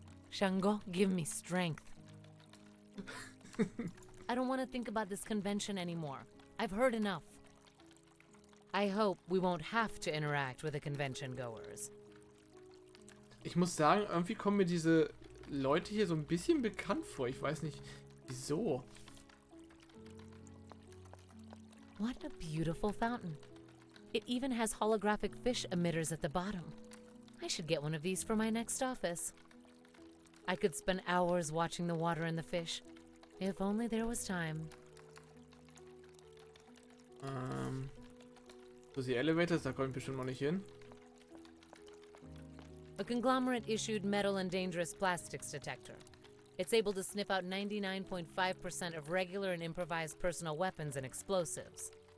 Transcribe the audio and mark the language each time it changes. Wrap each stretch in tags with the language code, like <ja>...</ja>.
<en>Shango, give me strength. I don't want to think about this convention anymore. I've heard enough. I hope we won't have to interact with the convention goers.</en> <de>Ich muss sagen, irgendwie kommen mir diese Leute hier so ein bisschen bekannt vor. Ich weiß nicht, wieso.</de> <en>What a beautiful fountain. It even has holographic fish emitters at the bottom. I should get one of these for my next office. I could spend hours watching the water and the fish. If only there was time.</en> <de>So, die Elevators, da komme ich bestimmt noch nicht hin.</de> <en>A conglomerate issued metal and dangerous plastics detector. It's able to sniff out 99.5% of regular and improvised personal weapons and explosives.</en>